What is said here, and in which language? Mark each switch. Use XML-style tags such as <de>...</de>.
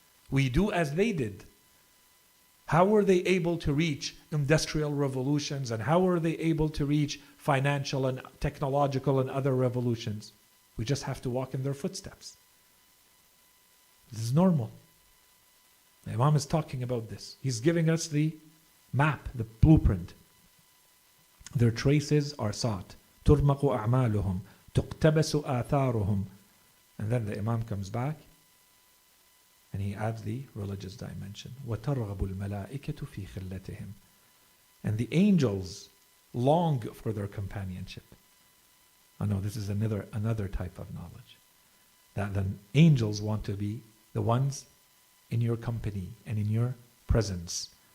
<en>We do as they did. How were they able to reach industrial revolutions, and how were they able to reach financial and technological and other revolutions? We just have to walk in their footsteps. This is normal. The Imam is talking about this. He's giving us the map, the blueprint. Their traces are sought.</en> <ar>تُرْمَقُ أَعْمَالُهُمْ تُقْتَبَسُ آثَارُهُمْ.</ar> <en>And then the Imam comes back and he adds the religious dimension.</en> <ar>وَتَرْغَبُ الْمَلَائِكَةُ فِي خِلَّتِهِمْ.</ar> <en>And the angels long for their companionship. Oh no, this is another type of knowledge. That the angels want to be the ones in your company and in your presence.</en>